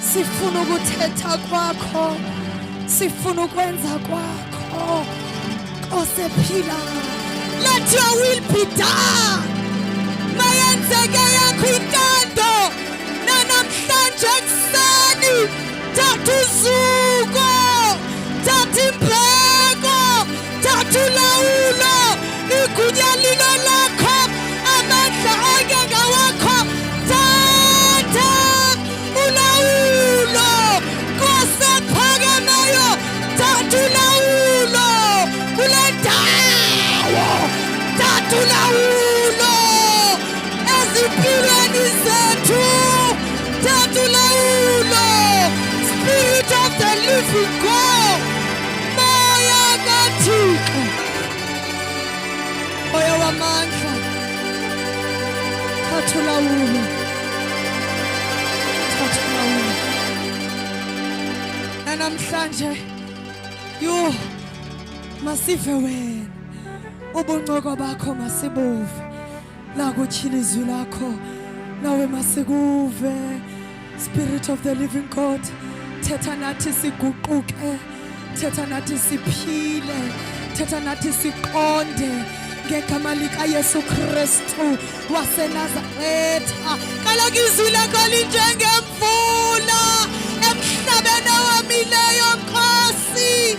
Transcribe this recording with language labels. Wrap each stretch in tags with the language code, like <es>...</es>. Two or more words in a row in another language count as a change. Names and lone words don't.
<xh>sifuna ukuthetha kwakho, sifuna ukwenza kwakho. Nkosi ephilayo,</xh> <en>let your will be done.</en> <xh>Mayenzeke yakho intando namhlanje ekuseni. Thatha uzuko, thatha imbeko, thatha ulawulo, igunya lilo lakho, amandla angeke wakho. Thatha ulawulo, Nkosi ephakemeyo, thatha ulawulo kule ndawo. Thatha ulawulo ezimpilweni zethu. Thatha ulawulo,</xh> <en>Spirit of the living God.</en> <xh>Moya kaThixo, moya wamandla, thatha ulawulo, thatha ulawulo. Namhlanje yo masive wena, ubuncoko bakho masibuve, la kuthila izwi lakho nawe masikuve.</xh> <en>Spirit of the living God,</en> <xh>thetha nathi siguquke, thetha nathi siphile, thetha nathi siqonde ngegama likaYesu Kristu waseNazaretha. Kaloku izwi lakho linjengemvula emhlabeni owomileyo, Nkosi.</xh>